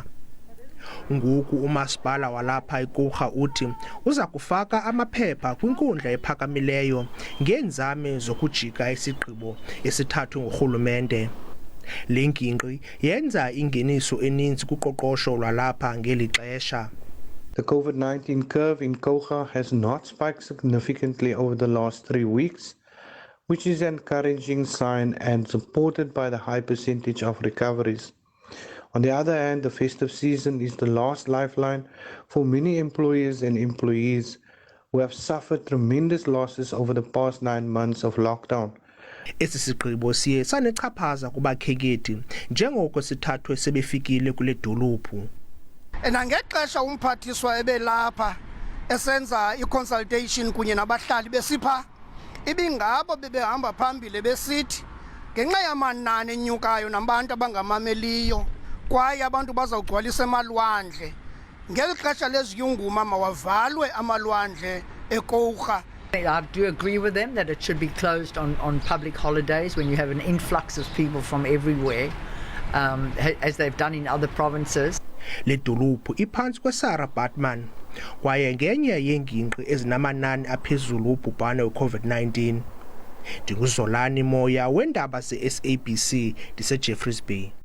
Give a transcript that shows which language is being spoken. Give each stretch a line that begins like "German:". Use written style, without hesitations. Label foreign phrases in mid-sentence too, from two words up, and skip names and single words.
Xhosa: Ngoku UMasipala walapha iKouga uthi uza kufaka amaphepha kwinkundla ephakamileyo ngeenzame zokujika isigqibo esithathwe ngurhulumente. Le ngingqi yenza ingeniso eninzi kuqoqosho lwalapha ngeli xesha.
English: The COVID-19 curve in iKouga has not spiked significantly over the last 3 weeks, which is an encouraging sign and supported by the high percentage of recoveries. On the other hand, the festive season is the last lifeline for many employers and employees who have suffered tremendous losses over the past 9 months of lockdown.
Xhosa: Esi sigqibo siye sanechaphaza kubakhenkethi njengoko sithathwe sebefikile kule dolophu. Ngexesha umphathiswa ebelapha esenza iconsultation kunye nabahlali besipha ibingabo bebehamba phambili besithi ngenxa yamanani enyukayo nabantu abangamameliyo kwaye abantu bazawugcwalisa emalwandle ngeli xesha leziyunguma mawavalwe amalwandle eKouga.
English: I do agree with them that it should be closed on public holidays when you have an influx of people from everywhere, as they've done in other provinces.
Xhosa: Le dolophu iphantsi kweSarah Baartman kwaye ngenye yeengingqi ezinamanani aphezulu ubhubhane we-COVID-19. Ndinguzolani Moya weendaba ze-SABC ndiseJeffrey's Bay.